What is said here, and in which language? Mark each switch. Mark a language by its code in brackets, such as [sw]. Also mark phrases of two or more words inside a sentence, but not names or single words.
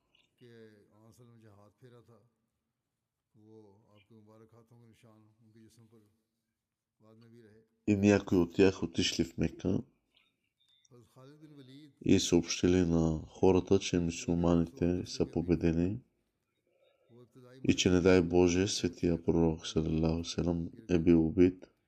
[bg] И някои от тях отишли в Мека и съобщили на хората, че мюсюлманите са победени и че, не дай Боже, светия пророк [ar] صلى الله عليه وسلم [bg] е бил убит.